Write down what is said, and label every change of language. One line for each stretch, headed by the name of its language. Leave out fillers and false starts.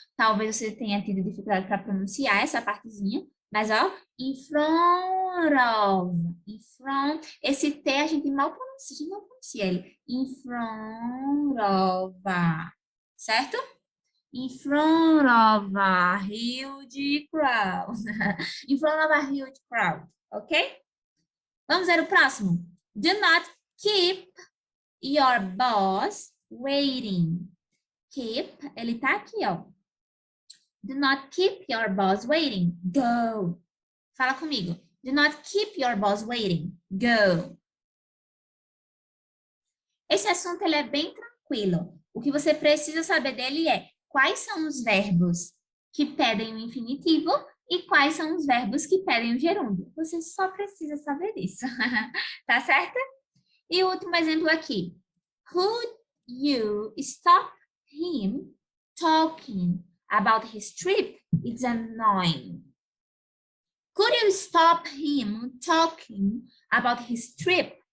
Portuguese: Talvez você tenha tido dificuldade para pronunciar essa partezinha, mas ó, in front, esse T a gente não pronuncia ele, in front of, certo?
English: In front of a huge crowd, in front of a huge crowd, ok?
Portuguese: Vamos ver o próximo.
English: Do not keep your boss waiting. Keep,
Portuguese: ele tá aqui, ó.
English: Do not keep your boss waiting. Go.
Portuguese: Fala comigo.
English: Do not keep your boss waiting. Go.
Portuguese: Esse assunto ele é bem tranquilo. O que você precisa saber dele é quais são os verbos que pedem o infinitivo e quais são os verbos que pedem o gerúndio. Você só precisa saber disso. Tá certo? E o último exemplo aqui.
English: Could you stop him talking about his trip? It's annoying. Could you stop him talking about his trip?